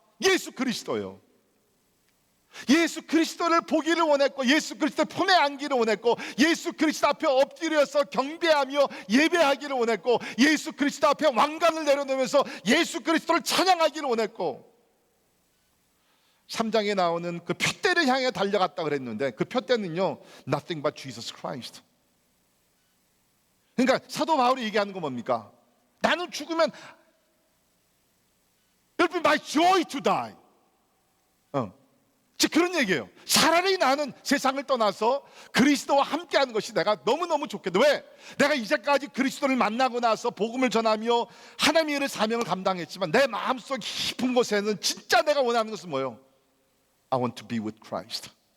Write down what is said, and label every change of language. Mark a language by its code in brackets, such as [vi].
[ko] 예수 그리스도예요. 예수 그리스도를 보기를 원했고, 예수 그리스도의 품에 안기를 원했고, 예수 그리스도 앞에 엎드려서 경배하며 예배하기를 원했고, 예수 그리스도 앞에 왕관을 내려놓으면서 예수 그리스도를 찬양하기를 원했고, 3장에 나오는 그 표대를 향해 달려갔다 그랬는데 그 표대는요, [en] nothing but Jesus Christ. [ko] 그러니까 사도 바울이 얘기하는 건 뭡니까? 나는 죽으면 [en] It will be my joy to die. [ko] 즉 그런 얘기예요. 차라리 나는 세상을 떠나서 그리스도와 함께하는 것이 내가 너무너무 좋겠다. 왜? 내가 이제까지 그리스도를 만나고 나서 복음을 전하며 하나님의 일을 사명을 감당했지만 내 마음속 깊은 곳에는 진짜 내가 원하는 것은 뭐예요? [en] I want to be with Christ.